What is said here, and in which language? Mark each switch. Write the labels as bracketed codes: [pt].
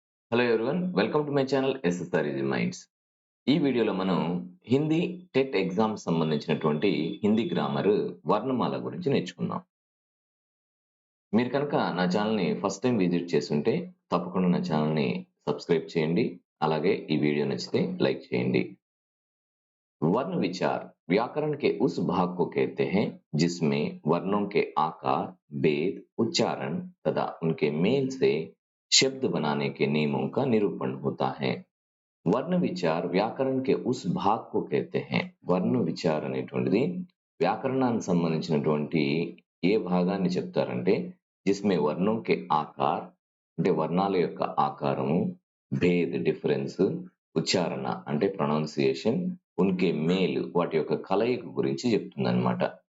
[te] Hello everyone, welcome to my channel SSR easy minds. ఈ వీడియోలో మనం హిందీ టెట్ ఎగ్జామ్ సంబంధించినటువంటి హిందీ గ్రామర్ వర్ణమాల గురించి నేర్చుకుందాం. మీరు కనుక నా ఛానల్ని ఫస్ట్ టైం విజిట్ చేస్తుంటే తప్పకుండా నా ఛానల్ని సబ్స్క్రైబ్ చేయండి. అలాగే ఈ వీడియో నచ్చితే లైక్ చేయండి. [hi] वर्ण विचार व्याकरण के उस भाग को कहते हैं जिसमें वर्णों के आकार, भेद, उच्चारण तथा उनके मेल से शब्द बनाने के नियमों का निरूपण होता है. వర్ణ విచార్ వ్యాకరణ కే ఉస్ భాగ్ కో కహతే హై. [te] వర్ణ విచార్ అనేటువంటిది వ్యాకరణానికి సంబంధించినటువంటి ఏ భాగాన్ని చెప్తారంటే [hi] జిస్మే వర్ణం కే ఆకార్ [te] అంటే వర్ణాల యొక్క ఆకారము, భేద్ డిఫరెన్స్, ఉచ్చారణ అంటే ప్రొనౌన్సియేషన్, [hi] ఉన్కే మేల్ [te] వాటి యొక్క కలయిక గురించి చెప్తుందన్నమాట.